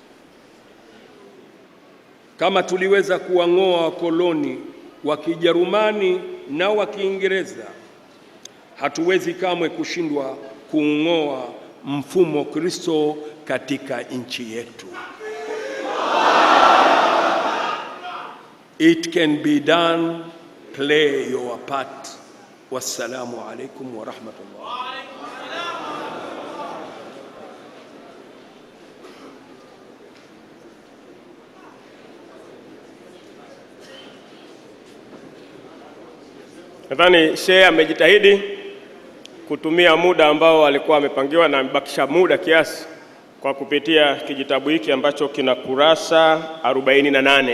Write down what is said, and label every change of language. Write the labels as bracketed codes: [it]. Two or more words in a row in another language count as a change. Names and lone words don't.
[sw] Kama tuliweza kuwang'oa wakoloni wa Kijerumani na wa Kiingereza, hatuwezi kamwe kushindwa kuung'oa mfumo Kristo katika nchi yetu. [en] It can be done. Play your part. [ar] والسلام عليكم ورحمة الله. [sw] Nadhani Sheikh amejitahidi kutumia muda ambao alikuwa amepangiwa na amebakisha muda kiasi kwa kupitia kijitabu hiki ambacho kina kurasa 48.